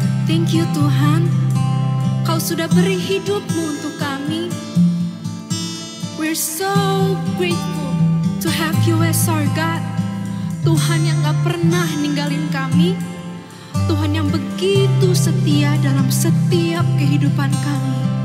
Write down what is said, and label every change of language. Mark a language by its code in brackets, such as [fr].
[en] Thank you [id] Tuhan, Kau sudah beri hidupmu untuk kami. [en] We're so grateful to have you as our God. [id] Tuhan yang gak pernah ninggalin kami, Tuhan yang begitu setia dalam setiap kehidupan kami.